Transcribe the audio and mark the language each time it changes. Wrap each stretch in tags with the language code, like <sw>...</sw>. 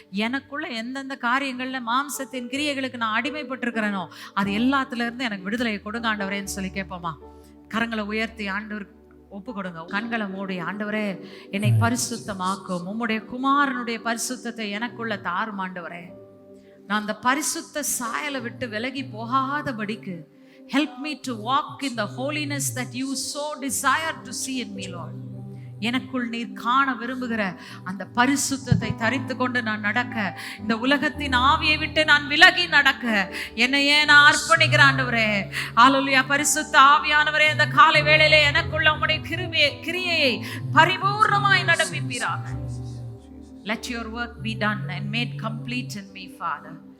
<ta>எனக்குள்ள எந்தெந்த காரியங்கள்ல மாம்சத்தின் கிரியைகளுக்கு நான் அடிமைப்பட்டிருக்கிறேனோ அது எல்லாத்துல இருந்து எனக்கு விடுதலையை கொடுங்க ஆண்டவரேன்னு சொல்லி கேட்போமா? கரங்களை உயர்த்தி ஆண்டவர் ஒப்பு கொடுங்க. கண்களை மூடி, ஆண்டவரே என்னை பரிசுத்தமாக்கும், உம்முடைய குமாரனுடைய பரிசுத்தத்தை எனக்குள்ள தாரும் ஆண்டவரே. நான் அந்த பரிசுத்த சாயலை விட்டு விலகி போகாதபடிக்கு</ta> <en>help me to walk in the holiness that you so desire to see in me, Lord.</en> <ta>எனக்குள் நீர் காண விரும்புகிற அந்த பரிசுத்தத்தை தரித்து கொண்டு நான் நடக்க, இந்த உலகத்தின் ஆவியை விட்டு நான் விலகி நடக்க என்னையே நான் அர்ப்பணிக்கிறேன் ஆண்டவரே. ஹல்லேலூயா. பரிசுத்த ஆவியானவரே, இந்த காலை வேளையிலே எனக்குள்ள உம்முடைய கிரியையை பரிபூர்ணமாய் நடப்பிப்பீராக.</ta> <en>Let your work be done and made complete in me, Father.</en>